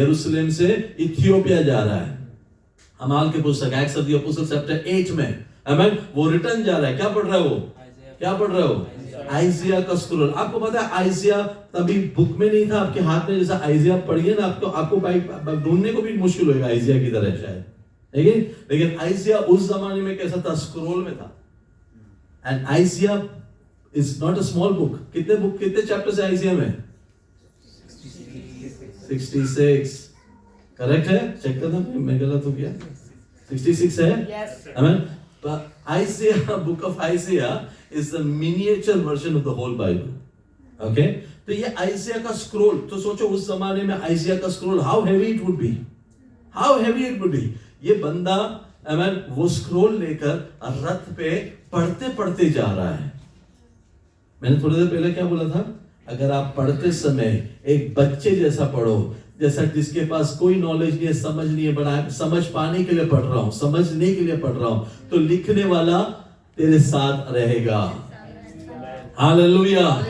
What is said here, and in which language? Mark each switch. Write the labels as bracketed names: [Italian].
[Hindi] यरूशलेम से इथियोपिया जा रहा है. हमाल के पुस्तक acts of the apostles chapter 8 में, आमीन, वो रिटर्न जा रहा है. क्या पढ़ रहा है वो? क्या पढ़ रहा है वो? आइजिया का स्क्रोल. आपको पता है आइजिया तभी बुक में नहीं था आपके हाथ में. जैसा आइजिया पढ़िए ना, आपको ढूंढने को भी मुश्किल होगा आइजिया की तरह शायद, लेकिन आइजिया उस जमाने में कैसा था? स्क्रोल में था. [English] And Isaiah is not a small book. [Hindi] कितने चैप्टर्स है आइजिया में? 66. करेक्ट है? चेक करना, मैं गलत हो गया. 66 है? [English] Yes. Amen. But Isaiah, book of Isaiah is the miniature version of the whole Bible. [Hindi] Okay तो ये आइजिया का स्क्रोल, तो सोचो उस जमाने में आइजिया का scroll [English] how heavy it would be, [Hindi] how heavy it would be. ये बंदा आमेन वो स्क्रोल लेकर रथ पे पढ़ते पढ़ते जा रहा है। मैंने थोड़ी देर पहले क्या बोला था, अगर आप पढ़ते समय एक बच्चे जैसा पढ़ो, जैसा जिसके पास कोई नॉलेज नहीं है, समझ नहीं है, बड़ा समझ पाने के लिए पढ़ रहा हूं, समझने के लिए पढ़ रहा हूं, तो लिखने वाला तेरे साथ रहेगा। हालेलुया।